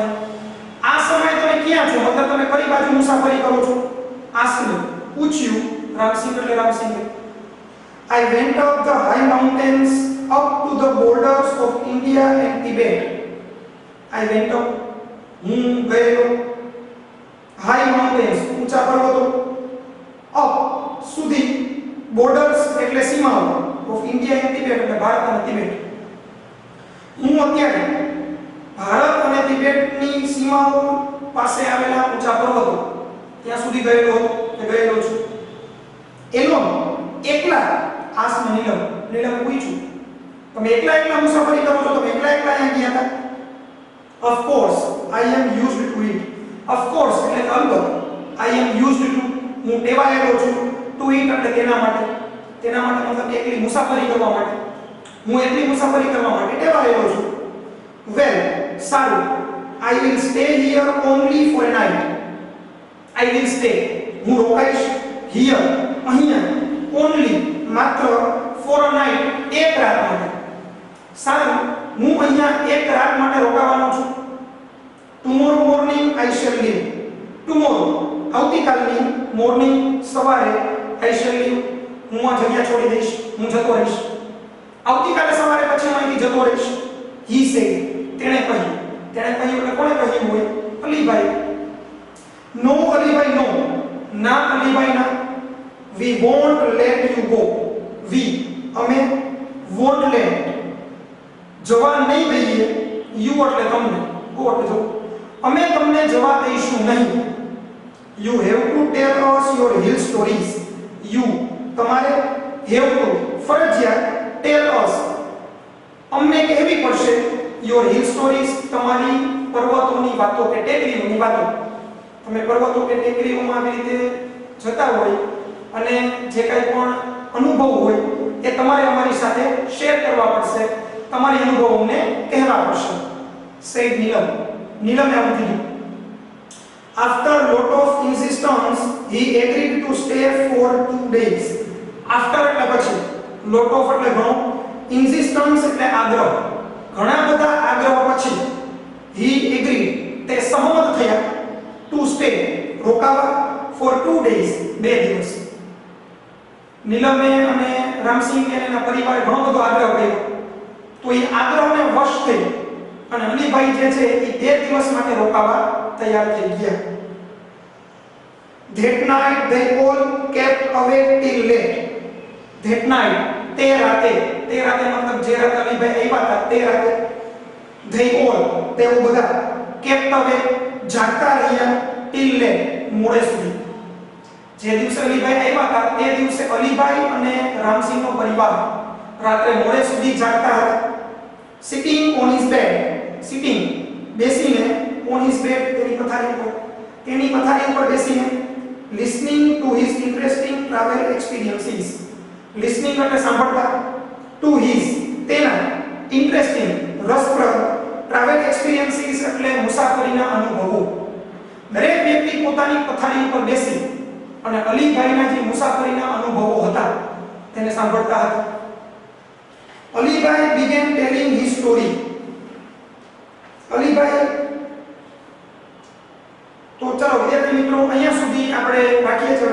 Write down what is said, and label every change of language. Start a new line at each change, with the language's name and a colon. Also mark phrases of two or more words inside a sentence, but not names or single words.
Gujarati: આ સમય તમે ક્યાં છો, મતલબ તમે કઈ બાજુ મુસાફરી કરો છો. asked પૂછ્યું, રામસિંગ એટલે રામસિંગ.
English: I went up the high mountains up to the borders of India and Tibet. I went up,
Gujarati: હું ગયેલો,
English: high mountains
Gujarati: ઊંચા પર્વતો, up સુધી, borders એટલે સીમાઓ,
English: of India and Tibet
Gujarati: એટલે ભારત અને તિબેટ. હું અત્યારે ભારત અને તિબેટની સીમાઓ પાસે આવેલા ઊંચા પર્વતો ત્યાં સુધી ગયેલો છું. એનો એકલા, આસમ નીલમે પૂછ્યું, તમે એકલા મુસાફરી કરો છો, તમે એકલા અહીંયા ગયા હતા.
English: Of course I am used to it. Of course
Gujarati: એટલે અલબત્ત,
English: I am used to,
Gujarati: હું ટેવાયેલો છું,
English: to it
Gujarati: એટલે તેના માટે મતલબ એકલી મુસાફરી કરવા માટે, હું એકલી મુસાફરી કરવા માટે ટેવાયેલો છું. Well, સારું,
English: I will stay here only for a night. I will stay,
Gujarati: હું રોકાઈશ, here અહીંયા, only માત્ર,
English: for a night
Gujarati: એક રાત માટે. સારું, હું અહીંયા એક રાત માટે રોકાવાનો છું.
English: Tomorrow morning I shall leave.
Gujarati: Tomorrow આવતીકાલની, morning સવારે,
English: I shall leave
Gujarati: હું આ જગ્યા છોડી દઈશ, હું જતો રહીશ. આવતીકાલે સવારે પછી હું અહીંથી જતો રહીશ.
English: He said,
Gujarati: તેણે કહ્યું એટલે કોણે કહ્યું હોય? અલીભાઈ. No અલીભાઈ, no, ના અલીભાઈ ના.
English: We won't let you go. We
Gujarati: અમે,
English: won't let
Gujarati: જવા નહીં દઈએ, you એટલે તમને, go એટલે જવું, અમે તમને જવા દઈશું નહીં.
English: You have to tell us your hill stories.
Gujarati: You તમારે,
English: have to
Gujarati: ફરજિયાત,
English: tell us
Gujarati: અમને કહેવી પડશે,
English: your hill stories
Gujarati: તમારી પર્વતોની વાતો કે ટેકરીઓની વાતો. તમે પર્વતો કે ટેકરીઓમાં આવી રીતે જતા હોય અને જે કાંઈ પણ અનુભવ હોય એ તમારે અમારી સાથે શેર કરવા પડશે, તમારી અનુભવ અમને કહેવા પડશે. said નીલમે આવું કીધું.
English: After lot of insistence he agreed to stay for 2 days.
Gujarati: After એટલે પછી,
English: lot of
Gujarati: એટલે ઘણો, insistence એટલે આગ્રહ, ઘણા બધા આગ્રહ પછી,
English: he agreed
Gujarati: તે સહમત થયા,
English: to stay
Gujarati: રોકાવા,
English: for 2 days
Gujarati: 2 દિવસ. નીલમે અને રામસિંગે અને એના પરિવારે ઘણો બધો આગ્રહ કર્યો, તો એ આગ્રહને વશ થઈ અને અલીભાઈ જે છે એ 2 દિવસ માટે રોકાવા તૈયાર થઈ ગયા.
English: That night they all kept awake till late. That night
Gujarati: તે રાતે મતલબ જે રાતે અલીભાઈ આવ્યા હતા તે રાતે,
English: they all
Gujarati: તેઓ બધા,
English: kept awake
Gujarati: જાગતા રહ્યા,
English: till late
Gujarati: મોડે સુધી. જે દિવસે અલીભાઈ આવ્યા હતા તે દિવસે અલીભાઈ અને રામસિંહનો પરિવાર રાત્રે મોડે સુધી જાગતા હતા.
English: Sitting on his bed, sitting બેસીને, on his bed
Gujarati: તેની પથારી ઉપર બેસીને,
English: listening to his interesting travel experiences.
Gujarati: Listening એટલે સાંભળતા,
English: to his
Gujarati: તેના, interesting રસપ્રદ,
English: travel experiences
Gujarati: એટલે મુસાફરીના અનુભવો. દરેક વ્યક્તિ પોતાની પથારી ઉપર બેસી અને અલીભાઈના જે મુસાફરીના અનુભવો હતા તેને સાંભળતા હતા.
English: અલીભાઈ began telling his story.
Gujarati: અલીભાઈ, તો ચાલો વિદ્યાર્થી મિત્રો અહીંયા સુધી આપણે રાખીએ છીએ.